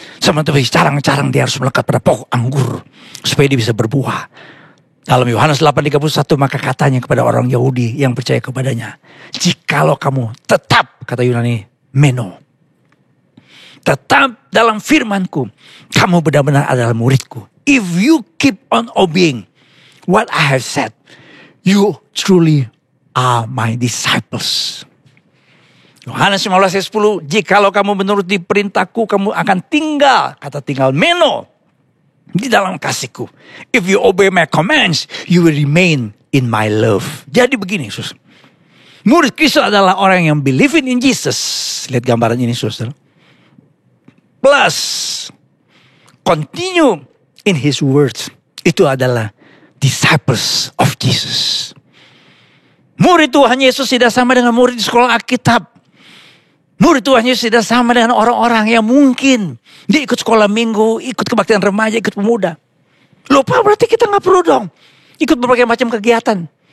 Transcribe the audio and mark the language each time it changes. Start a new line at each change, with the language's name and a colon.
Indonesian: Sama seperti carang-carang dia harus melekat pada pokok anggur supaya dia bisa berbuah. Dalam Yohanes 8:31 maka katanya kepada orang Yahudi yang percaya kepadanya, jikalau kamu tetap, kata Yunani meno, tetap dalam firmanku, kamu benar-benar adalah muridku.
English: If you keep on obeying what I have said, you truly are my disciples.
Indonesian: Yohanes 15:10, jikalau kamu menuruti perintahku, kamu akan tinggal, kata tinggal meno, di dalam kasihku.
English: If you obey my commands, you will remain in my love.
Indonesian: Jadi begini, sus. Murid Kristus adalah orang yang
English: believe in Jesus.
Indonesian: Lihat gambaran ini, saudara.
English: Plus, continue in his words.
Indonesian: Itu adalah
English: disciples of Jesus.
Indonesian: Murid Tuhan Yesus tidak sama dengan murid di sekolah Alkitab. Murid Tuhan Yesus tidak sama dengan orang-orang yang mungkin dia ikut sekolah minggu, ikut kebaktian remaja, ikut pemuda. Lupa berarti kita gak perlu dong ikut berbagai macam kegiatan.